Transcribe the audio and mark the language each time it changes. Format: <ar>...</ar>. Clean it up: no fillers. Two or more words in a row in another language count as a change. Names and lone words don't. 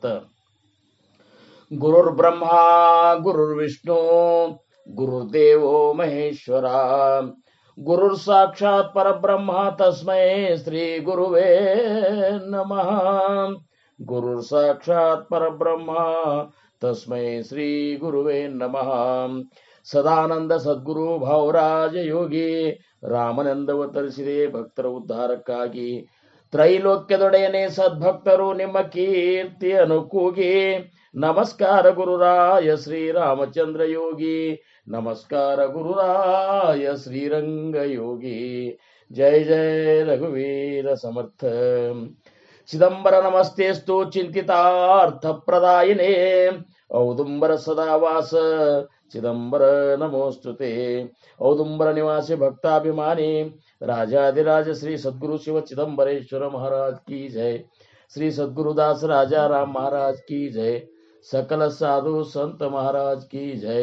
<sa>गुरुर्ब्रह्मा गुरुर्विष्णु गुरुर्देवो महेश्वरा गुरुर्साक्षात् परब्रह्म तस्मै श्री गुरुवे नमः। गुरुर्साक्षात् परब्रह्म तस्मै श्री गुरुवे नमः।</sa> <kn>ಸದಾನಂದ ಸದ್ಗುರು ಭಾವರಾಜ ಯೋಗಿ ರಾಮನಂದವತರಿಸಿದೆ ಭಕ್ತರ ಉದ್ಧಾರಕ್ಕಾಗಿ. ತ್ರೈಲೋಕ್ಯದೊಡೆಯನೇ ಸದ್ಭಕ್ತರು ನಿಮ್ಮ ಕೀರ್ತಿಯನ್ನು ಕೂಗಿ. ನಮಸ್ಕಾರ ಗುರುರಾಯ ಶ್ರೀರಾಮಚಂದ್ರ ಯೋಗಿ, ನಮಸ್ಕಾರ ಗುರುರಾಯ ಶ್ರೀರಂಗ ಯೋಗಿ.</kn> <mr>ಜಯ ಜಯ ರಘುವೀರ ಸಮರ್ಥ.</mr> <sa>ಚಿದಂಬರ ನಮಸ್ತೆಸ್ತು ಚಿಂತಿತಾರ್ಥ ಪ್ರದಾಯಿನೇ ಔದುಂಬರ ಸದಾವಾಸ ಚಿದಂಬರ ನಮೋಸ್ತುತೆ.</sa> <hi>ಔದುಂಬರ ನಿವಾಸಿ ಭಕ್ತಾಭಿಮಾನಿ ರಾಜಾಧಿರಾಜ ಶ್ರೀ ಸದ್ಗುರು ಶಿವ ಚಿದಂಬರೇಶ್ವರ ಮಹಾರಾಜ್ की जय। श्री सद्गुरुदास राजा राम महाराज की जय। सकल साधु संत महाराज की जय।</hi>